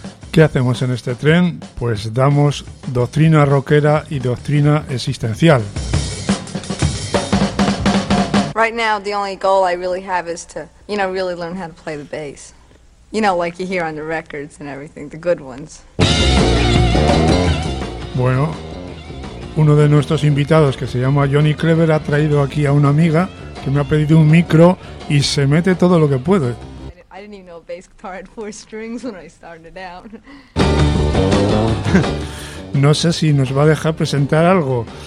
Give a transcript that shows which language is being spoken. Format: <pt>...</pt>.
<es>¿Qué hacemos en este tren? Pues damos doctrina rockera y doctrina existencial.</es> <en>Right now the only goal I really have is to, you know, really learn how to play the bass. You know, like you hear on the records and everything, the good ones.</en> <es>Bueno, uno de nuestros invitados que se llama Johnny Clever ha traído aquí a una amiga que me ha pedido un micro y se mete todo lo que puede.</es> <en>I didn't even know a bass guitar had four strings when I started out.</en> <es>No sé si nos va a dejar presentar algo.</es>